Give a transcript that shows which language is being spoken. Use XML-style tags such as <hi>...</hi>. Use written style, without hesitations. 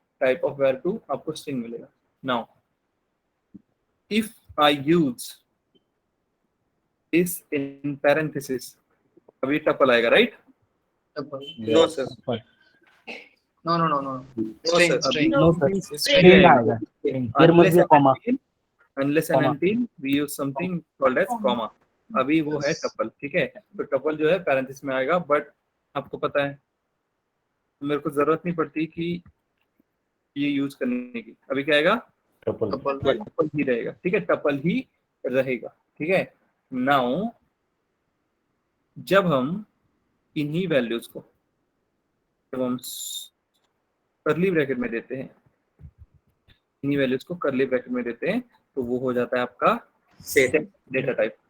<hi>Type of where 2 आपको string मिलेगा।</hi> <en>now if I use this in parenthesis,</en> <hi>अभी tuple आएगा, right?</hi> <en>No, sir. No. String. sir. String. No, sir. String.</en> <hi>String आएगा.</hi> <en>String. There must be a comma. unless and until we use something called as comma.</en> <hi>अभी वो है tuple, ठीक है। तो tuple जो है पैरेंथेसिस में आएगा, बट आपको पता है मेरे को जरूरत नहीं पड़ती कि ये यूज करने की। अभी क्या आएगा?</hi> <en>Tuple.</en> <hi>टपल ही रहेगा, ठीक है। टपल ही रहेगा, ठीक है। नाउ जब हम इन्हीं वैल्यूज को जब हम करली ब्रैकेट में देते हैं, इन्हीं वैल्यूज को करली ब्रैकेट में देते हैं, तो वो हो जाता है आपका सेट डेटा टाइप।</hi>